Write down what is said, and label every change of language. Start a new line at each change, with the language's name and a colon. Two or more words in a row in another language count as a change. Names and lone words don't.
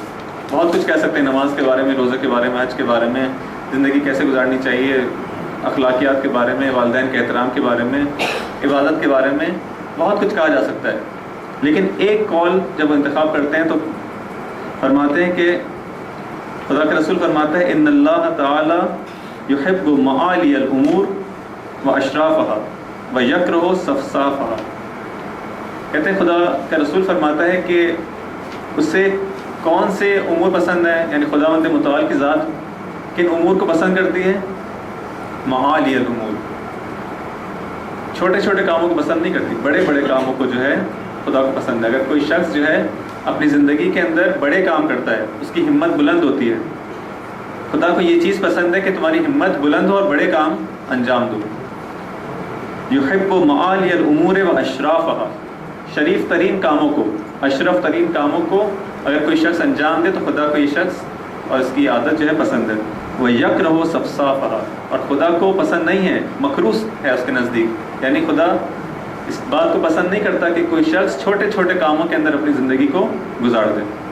Urdu: بہت کچھ کہہ سکتے ہیں، نماز کے بارے میں، روزہ کے بارے میں، حج کے بارے میں، زندگی کیسے گزارنی چاہیے، اخلاقیات کے بارے میں، والدین کے احترام کے بارے میں، عبادت کے بارے میں، بہت کچھ کہا جا سکتا ہے۔ لیکن ایک قول جب انتخاب کرتے ہیں تو فرماتے ہیں کہ خدا کے رسول فرماتا ہے
Arabic: ان اللہ تعالی یحب معالی الامور و اشرافها و یکرہ صفصافها۔
Urdu: کہتے ہیں خدا کا رسول فرماتا ہے کہ اسے کون سے امور پسند ہیں، یعنی خداوند متعال کی ذات کن امور کو پسند کرتی ہے؟
Arabic: معالی الامور،
Urdu: چھوٹے چھوٹے کاموں کو پسند نہیں کرتی، بڑے بڑے کاموں کو جو ہے خدا کو پسند ہے۔ اگر کوئی شخص جو ہے اپنی زندگی کے اندر بڑے کام کرتا ہے، اس کی ہمت بلند ہوتی ہے، خدا کو یہ چیز پسند ہے کہ تمہاری ہمت بلند ہو اور بڑے کام انجام دو۔
Arabic: یحب معالی الامور و اشرافها،
Urdu: شریف ترین کاموں کو، اشرف ترین کاموں کو اگر کوئی شخص انجام دے تو خدا کو یہ شخص اور اس کی عادت جو ہے پسند ہے۔ وہ
Arabic: یکرہ صفصافها،
Urdu: اور خدا کو پسند نہیں ہے، مکروہ ہے اس کے نزدیک، یعنی خدا اس بات کو پسند نہیں کرتا کہ کوئی شخص چھوٹے چھوٹے کاموں کے اندر اپنی زندگی کو گزار دے۔